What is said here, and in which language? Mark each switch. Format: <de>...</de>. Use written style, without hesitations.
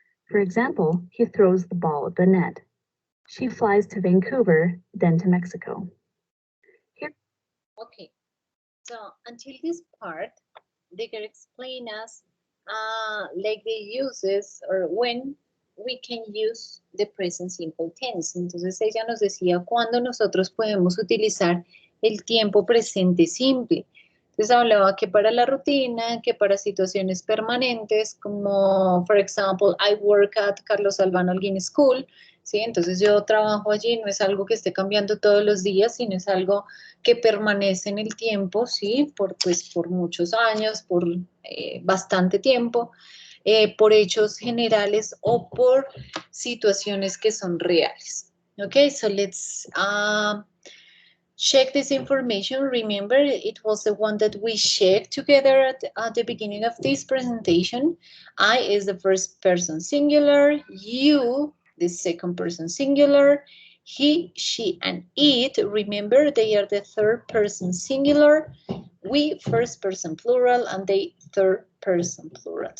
<en>For example, he throws the ball at the net. She flies to Vancouver, then to Mexico. Here. Okay, so until this part, they can explain us like the uses or when we can use the present simple tense.</en> <es>Entonces ella nos decía cuándo nosotros podemos utilizar el tiempo presente simple. Entonces hablaba que para la rutina, que para situaciones permanentes, como,</es> <en>for example, I work at Carlos Albano Holguín School,</en> <es>¿sí? Entonces yo trabajo allí, no es algo que esté cambiando todos los días, sino es algo que permanece en el tiempo, ¿sí? Pues, por muchos años, por bastante tiempo, por hechos generales o por situaciones que son reales.</es> <en>Okay, so let's check this information. Remember, it was the one that we checked together at the beginning of this presentation. I is the first person singular, you, the second person singular, he, she, and it, remember, they are the third person singular, we, first person plural, and they, third person plural.</en>